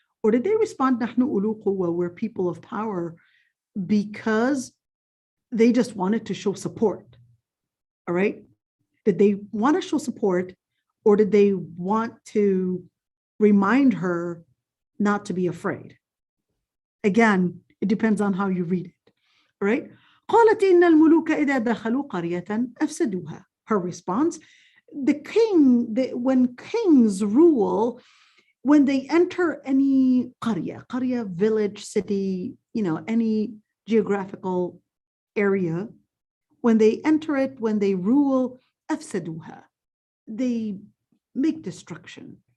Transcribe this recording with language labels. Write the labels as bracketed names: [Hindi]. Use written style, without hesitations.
[English] Or did they respond [Arabic] نحن أولو قوة, [English] we're people of power, because they just wanted to show support? All right. Did they want to show support, or did they want to remind her not to be afraid? Again, it depends on how you read it. All right. [Arabic] قالت إن الملوك إذا دخلوا قرية أفسدوها. [English] Her response, when kings rule, when they enter any qarya, village, city, any geographical area, when they enter it, when they rule, أفسدوها, they make destruction,